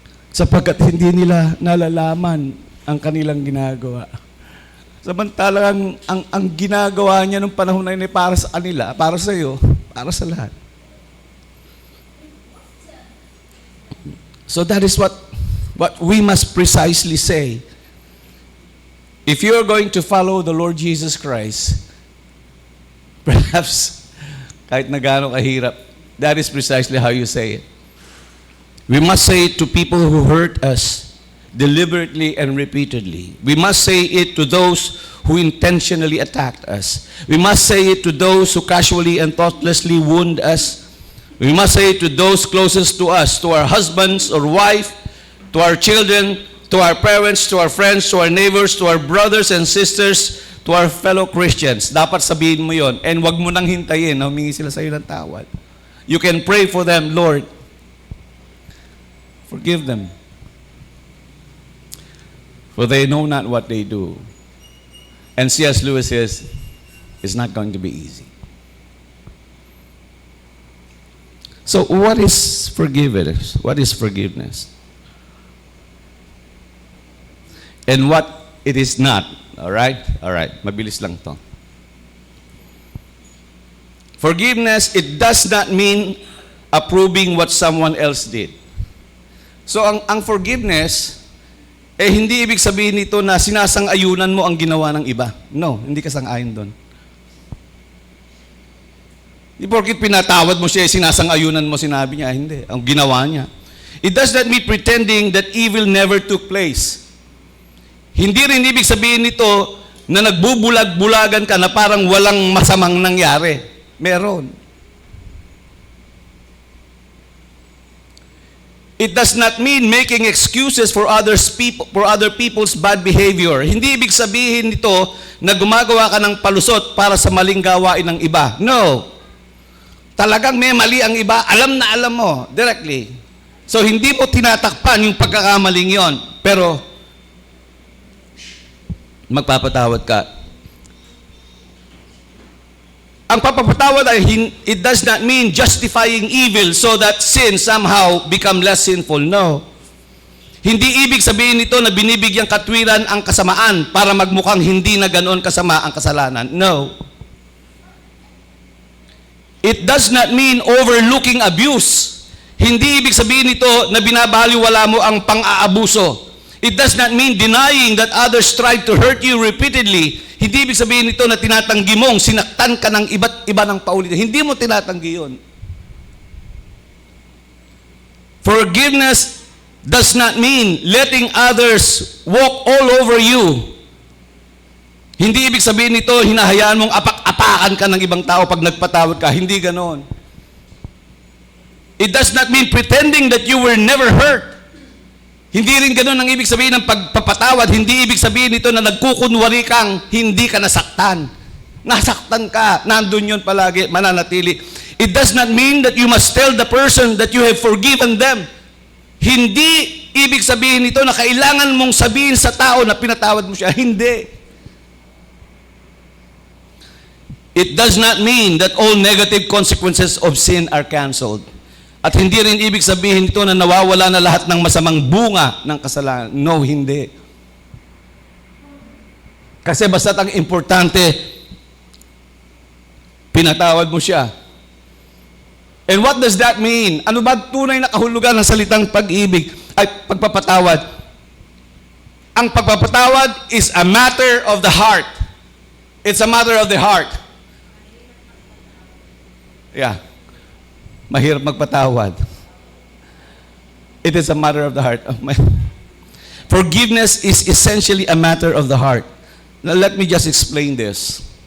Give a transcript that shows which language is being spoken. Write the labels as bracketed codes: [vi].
[tl] sapagkat hindi nila nalalaman ang kanilang ginagawa. Samantalang ang ginagawa niya nung panahon na yun ay para sa kanila, para sa iyo, para sa lahat. [en] So that is what we must precisely say. If you're going to follow the Lord Jesus Christ, perhaps [tl] kahit na gaano kahirap, [en] that is precisely how you say it. We must say it to people who hurt us deliberately and repeatedly. We must say it to those who intentionally attacked us. We must say it to those who casually and thoughtlessly wound us. We must say it to those closest to us, to our husbands or wife, to our children, to our parents, to our friends, to our neighbors, to our brothers and sisters, to our fellow Christians. [tl] Dapat sabihin mo yon, and wag mo nang hintayin na humingi sila sa iyo ng tawad. [en] You can pray for them, Lord, forgive them, for they know not what they do. And C.S. Lewis says, it's not going to be easy. So what is forgiveness? What is forgiveness? And what it is not. All right? All right. [tl] Mabilis lang to. [en] Forgiveness, it does not mean approving what someone else did. [tl] So ang forgiveness, hindi ibig sabihin nito na sinasang-ayunan mo ang ginawa ng iba. No, hindi ka sang-ayon doon. Di porkit pinatawad mo siya, sinasang-ayunan mo, sinabi niya, hindi. Ang ginawa niya. [en] It does not mean pretending that evil never took place. [tl] Hindi rin ibig sabihin nito na nagbubulag-bulagan ka na parang walang masamang nangyari. Meron. [en] It does not mean making excuses for other people's bad behavior. [tl] Hindi ibig sabihin nito na gumagawa ka ng palusot para sa maling gawain ng iba. No. Talagang may mali ang iba, alam na alam mo, directly. So hindi mo tinatakpan yung pagkakamaling yon, pero magpapatawad ka. Ang pagpapatawad ay [en] it does not mean justifying evil so that sin somehow become less sinful. No. [tl] Hindi ibig sabihin nito na binibigyang katwiran ang kasamaan para magmukhang hindi na ganoon kasama ang kasalanan. [en] No. It does not mean overlooking abuse. [tl] Hindi ibig sabihin nito na binabaliwala mo ang pang-aabuso. [en] It does not mean denying that others tried to hurt you repeatedly. [tl] Hindi ibig sabihin nito na tinatanggi mong sinaktan ka ng iba't iba ng paulitin. Hindi mo tinatanggi yun. [en] Forgiveness does not mean letting others walk all over you. [tl] Hindi ibig sabihin nito, hinahayaan mong apak-apakan ka ng ibang tao pag nagpatawad ka. Hindi ganon. [en] It does not mean pretending that you were never hurt. [tl] Hindi rin ganun ang ibig sabihin ng pagpapatawad. Hindi ibig sabihin nito na nagkukunwari kang hindi ka nasaktan. Nasaktan ka. Nandun yun palagi, mananatili. [en] It does not mean that you must tell the person that you have forgiven them. [tl] Hindi ibig sabihin nito na kailangan mong sabihin sa tao na pinatawad mo siya. Hindi. [en] It does not mean that all negative consequences of sin are canceled. [tl] At hindi rin ibig sabihin nito na nawawala na lahat ng masamang bunga ng kasalanan. No, hindi. Kasi basta't ang importante, pinatawad mo siya. [en] And what does that mean? [tl] Ano ba tunay na kahulugan ng salitang pag-ibig ay pagpapatawad? Ang pagpapatawad [en] is a matter of the heart. It's a matter of the heart. Yeah. [tl] Mahirap magpatawad. [en] It is a matter of the heart. Forgiveness is essentially a matter of the heart. Now let me just explain this.